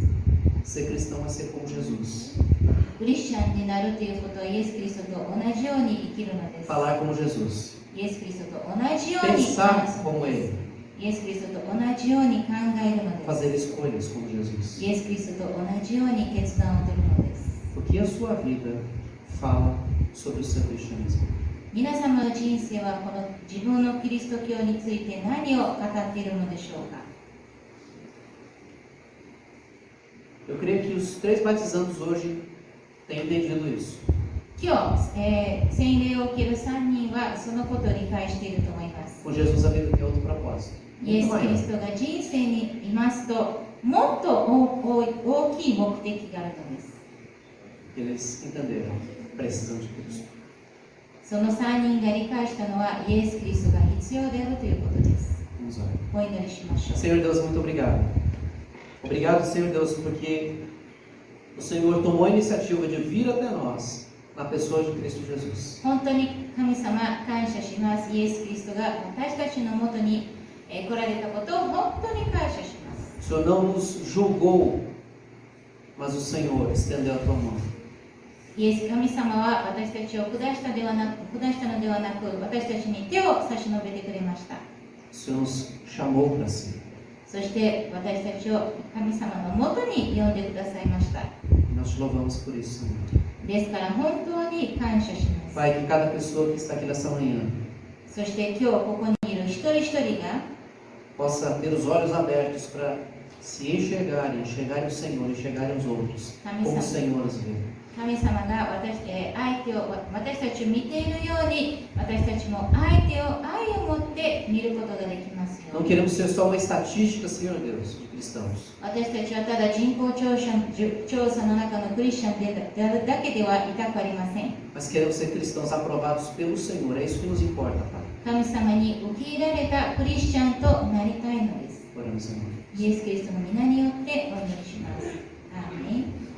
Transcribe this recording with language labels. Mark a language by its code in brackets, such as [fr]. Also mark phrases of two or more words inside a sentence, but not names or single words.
[pt] Ser cristão é ser como Jesus. [ja] クリスチャンになるということはイエス・キリストと同じように生きるのです。 [pt] Falar como Jesus. [ja] イエス・キリストと同じように [pt] Pensar [ja] 話すの [pt] como [ja] です。 [pt] Ele. [ja] イエス・キリストと同じように考えるのです。 [pt] Fazer escolhas como Jesus. [ja] イエス・キリストと同じように決断を取るのです。 [pt] O que a sua vida fala sobre o seu cristianismo? [ja] 皆様の人生はこの自分のキリスト教について何を語っているのでしょうか。 [pt] Eu creio que os 3 batizandos hoje têm entendido isso. [ja] 今日、洗礼を受ける3人はそのことを理解していると思います。 [pt] Com Jesus a vida tem outro propósito. [ja] イエ [pt] Muito [ja] ス・キリ [pt] maior. [ja] ストが人生にいますと、もっと大きい目的があるのです。 [pt] Eles entenderam. Precisam de Cristo. [ja] その3人が理解したのは、イエス・キリストが必要であるということです。 [pt] Vamos orar. [ja] お祈りしましょう。 [pt] Senhor Deus, muito obrigado. Obrigado, Senhor Deus, porque o Senhor tomou a iniciativa de vir até nós na pessoa de Cristo Jesus. [ja] 本当に神様、感謝します。イエス・キリストが私たちのもとに来られたことを本当に感謝します。 [pt] O Senhor não nos julgou, mas o Senhor estendeu a tua mão. [ja] イエス神様は私たちを下したのではなく、私たちに手を差し伸べてくれました。 [pt] O Senhor nos chamou para si. [ja] そして私たちを神様のもとに呼んでくださいました。 [pt] E nós te louvamos por isso, Senhor. [ja] ですから本当に感謝します。 [pt] Pai, que cada pessoa que está aqui nessa manhã [ja] そして今日ここにいる一人一人が [pt] possa ter os olhos abertos para se enxergarem o Senhor, enxergarem os outros, como o Senhor os vê. [ja] 神様が私たちを見ているように、私たちも相手を愛を持って見ることができますよ [pt] Não [ja] うに。 [pt] queremos ser só uma estatística, Senhor Deus, de cristãos. [ja] 私たちはただ人口調査の中のクリスチャンであるだけでは痛くありません。 [pt] Mas queremos ser cristãos aprovados pelo Senhor. É isso que nos importa, Pai. [ja] 神様に受け入れられたクリスチャンとなりたいのです。 [pt] Oramos, Senhor. [ja] イエス・キリストの皆によってお祈りします。アーメン。